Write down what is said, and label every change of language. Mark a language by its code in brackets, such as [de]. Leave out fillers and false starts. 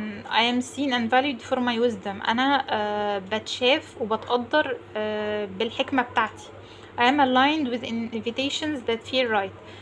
[en] I am seen and valued for my wisdom. [ar] انا بتشاف وبتقدر بالحكمة بتاعتي. [en] I am aligned with invitations that feel right.